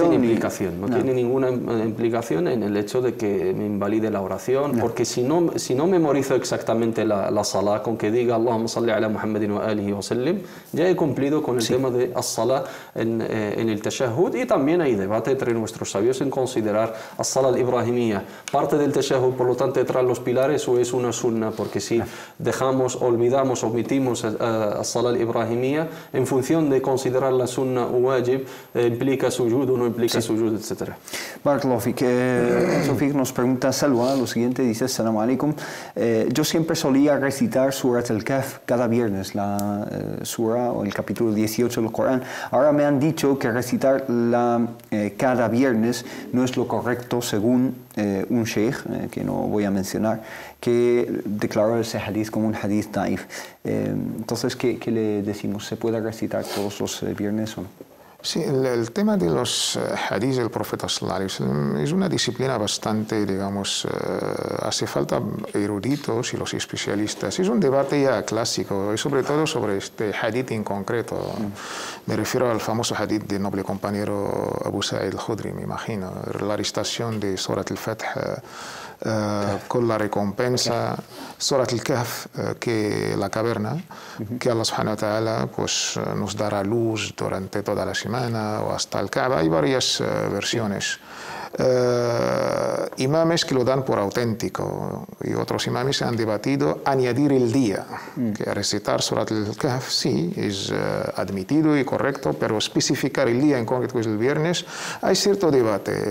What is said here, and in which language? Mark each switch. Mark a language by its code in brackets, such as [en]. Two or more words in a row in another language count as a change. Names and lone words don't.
[es] No tiene implicación, no tiene ninguna implicación en el hecho de que me invalide la oración, porque si no no memorizo exactamente la salah, con que diga [ar] اللهم صل على محمد وآله وسلم, [es] ya he cumplido con el tema de as-salah en el tashahhud. Y también hay debate entre nuestros sabios en considerar [ar] الصلاة الإبراهيمية [es] parte del tashahhud, por lo tanto detrás los pilares, o es una sunna, porque si dejamos, olvidamos, omitimos [ar] الصلاة الإبراهيمية [es] en función de considerar la sunna wajib, implica sujud o no implica sujud, etc. [ar] بارك الله فيك. [es] Sofik nos pregunta, Salwa, lo siguiente, dice, [ar] السلام عليكم, [es] yo siempre solía recitar Surat al-Kahf cada viernes, la sura o el capítulo 18 del Corán. Ahora me han dicho que recitar cada viernes no es lo correcto según un sheikh, que no voy a mencionar, que declaró ese hadith como un [ar] حديث ضعيف. [es] Entonces, ¿qué le decimos? ¿Se puede recitar todos los viernes o no? Sí, el tema de los hadís del profeta [ar] صلى الله عليه وسلم [es] es una disciplina bastante, digamos, hace falta eruditos y los especialistas. Es un debate ya clásico, y sobre todo sobre este hadith en concreto. Me refiero al famoso hadith del noble compañero Abu Sa'id al-Khudri, me imagino, la recitación de Surat al-Fath con la recompensa, Surat al-Kahf, que la caverna, que [ar] الله سبحانه وتعالى [es] pues, nos dará luz durante toda la semana o hasta el Kaaba. Hay varias versiones. Imames que lo dan por auténtico y otros imames han debatido añadir el día, que recitar Surat al-Kahf sí es admitido y correcto, pero especificar el día en concreto, que es el viernes, hay cierto debate.